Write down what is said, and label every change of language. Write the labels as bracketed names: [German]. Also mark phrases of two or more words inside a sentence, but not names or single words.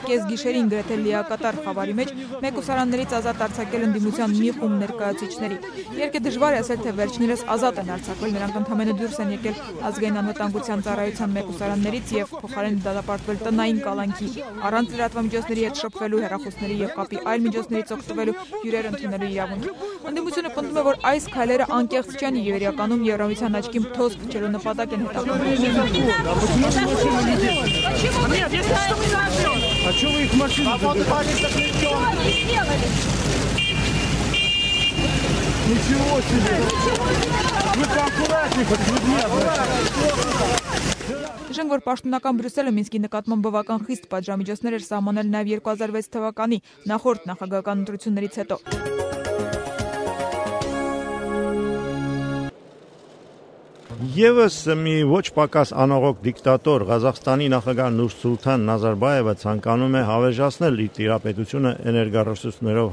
[Armenian] կեսգիշերին գրեթե լիակատար խավարի մեջ մեկուսարաններից ազատ արձակել ընդդիմության մի խումբ ներկայացուցիչների։ Երկը դժվար է ասել, թե վերջիններս ազատ են արձակվել, նրանք ընդհանրապես դուրս են եկել ազգային անվտանգության ծառայության մեկուսարաններից եւ փոխարեն դատապարտվել տնային կալանքի, առանց լրատվամիջոցների հետ շփվելու, հեռախոսների եւ կապի այլ միջոցներից օգտվելու հյուրեր ընդունելու իրավունք։ Ընդդիմությունը պնդում է, որ այս քայլերը անկեղծ չեն եւ իրականում Եվրամիության աչքին թոզ փչելու նպատակ են հետապնդում։ [Russian] А что вы их машины Ничего себе! Вы поаккуратнее, с людьми. [Armenian] Նշենք, որ պաշտոնական Բրյուսելը Մինսկի նկատմամբ բավական խիստ պատժամիջոցներ էր սահմանել նաև 2006 թվականի նախորդ նախագահական ընտրություններից հետո։ Եվս մի ոչ պակաս անողոք դիկտատոր Ղազախստանի նախագահ Նուրսուլթան Նազարբայևը ցանկանում է հավերժացնել իր տիրապետությունը էներգառեսուրսներով